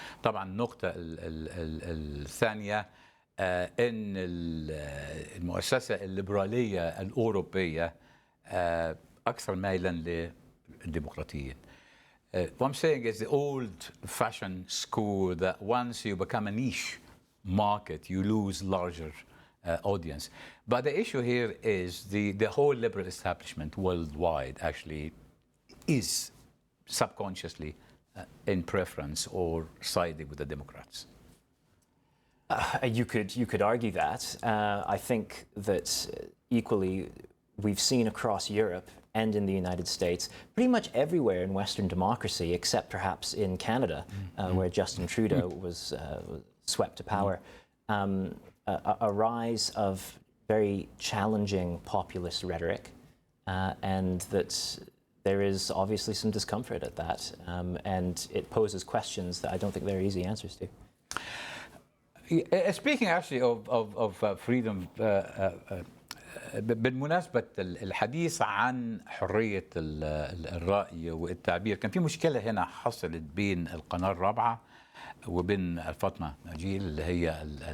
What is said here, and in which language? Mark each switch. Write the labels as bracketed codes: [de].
[ar] طبعا النقطه الثانيه ان المؤسسه الليبراليه الاوروبيه اكثر ميلا للديمقراطيين. [en] What I'm saying is the old-fashioned school that once you become a niche market, you lose larger audience. But the issue here is the whole liberal establishment worldwide actually is subconsciously in preference or siding with the Democrats. You could argue that. I think that equally we've seen across Europe and in the United States, pretty much everywhere in Western democracy, except perhaps in Canada, where Justin Trudeau was swept to power, a rise of very challenging populist rhetoric, and that there is obviously some discomfort at that, and it poses questions that I don't think there are easy answers to. Speaking actually of freedom, [ar] بالمناسبة الحديث عن حرية الرأي والتعبير، كان في مشكلة هنا حصلت بين القناة الرابعة وبين فاطمة مانجي اللي هي